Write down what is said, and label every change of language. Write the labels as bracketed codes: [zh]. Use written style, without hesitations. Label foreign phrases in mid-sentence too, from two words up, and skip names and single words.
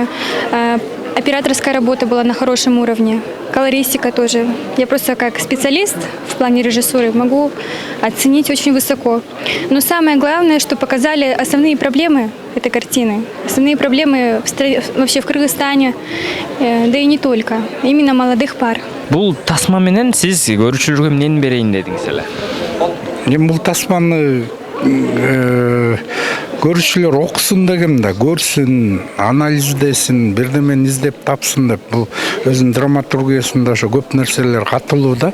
[ru] Операторская работа была на хорошем уровне, колористика тоже. Я просто как специалист в плане режиссуры могу оценить очень высоко. Но самое главное, что показали основные проблемы этой картины, основные проблемы вообще в Кыргызстане, да и не только, именно молодых пар. [ky] Бул тасма менен сиз көрүүчүлөргө эмнени берейин дедиңиз эле? Мен бұл тасманы көрүүчүлөр окусун дегем да, көрсүн, анализдесин, бирдемени издеп тапсын деп. Бул өзүнүн драматургиясында ошо көп нерселер катылуу да.